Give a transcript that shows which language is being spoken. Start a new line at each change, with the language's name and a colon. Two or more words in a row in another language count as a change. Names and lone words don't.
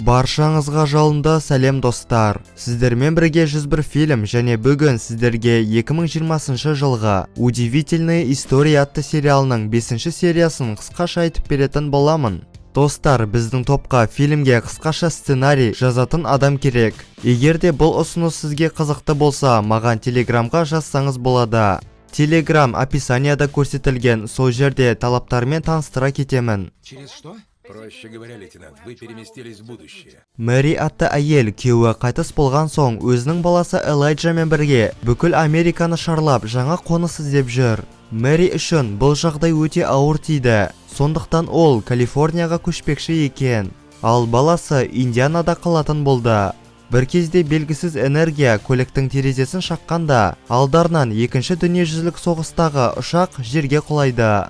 Kazakh: Баршаңызға жалынды сәлем достар. Сіздермен бірге 101 фильм және бүгін сіздерге 2020 жылғы Удивительные истории атты сериалының 5-ші сериясын қысқаша айтып беретін боламын. Достар, біздің топқа фильмге қысқаша сценарий жазатын адам керек. Егер де бұл ұсыныс сізге қызықты болса, маған телеграмға жазсаңыз болады. Телеграм описанияда көрсетілген, сол жерде талаптармен таныстыра кетемін.
Russian: Через что? Проще говоря, лейтенант, вы переместились в будущее.
Kazakh: Мэри атты әйел күйеуі қайтыс болған соң, өзінің баласы Элайджамен бірге бүкіл Американы шарлап жаңа қоныс іздеп жүр. Мэри үшін бұл жағдай өте ауыр тиді. Сондықтан ол Калифорнияға көшпекші екен. Ал баласы Индианада қалатын болды. Бір кезде белгісіз энергия көліктің терезесін шаққанда, алдарынан екінші дүниежүзілік соғыстағы ұшақ жерге құлайды.